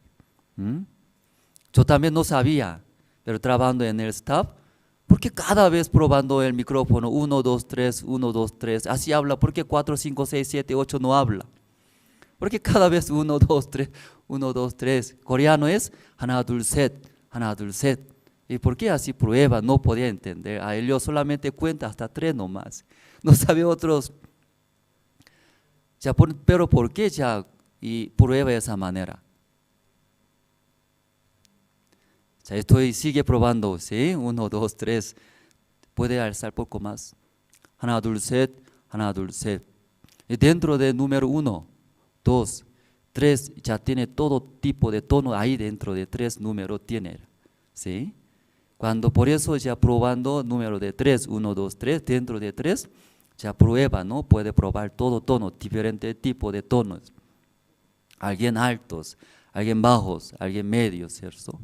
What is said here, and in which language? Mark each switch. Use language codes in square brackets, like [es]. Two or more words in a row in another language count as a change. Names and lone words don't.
[es] Yo también no sabía, pero trabajando en el staff, porque cada vez probando el micrófono 1, 2, 3, 1, 2, 3, así habla. ¿Por qué 4, 5, 6, 7, 8 no habla? Porque cada vez 1, 2, 3, 1, 2, 3. Coreano es [ko] 하나 둘 셋, 하나 둘 셋. [es] ¿Y por qué así prueba? No podía entender. A ellos solamente cuenta hasta 3 nomás. No sabe otros. Ya, pero ¿por qué ya y prueba de esa manera? Ya sigue probando, ¿sí? 1, 2, 3. Puede alzar poco más. [ko] 하나 둘 셋, 하나 둘 셋. [es] Y dentro del número 1, 2, 3 ya tiene todo tipo de tono ahí dentro de 3 números tiene, ¿sí? Cuando por eso ya probando número de 3, 1, 2, 3, dentro de 3, ya prueba, ¿no? Puede probar todo tono, diferente tipo de tonos. Alguien altos, alguien bajos, alguien medios, ¿cierto?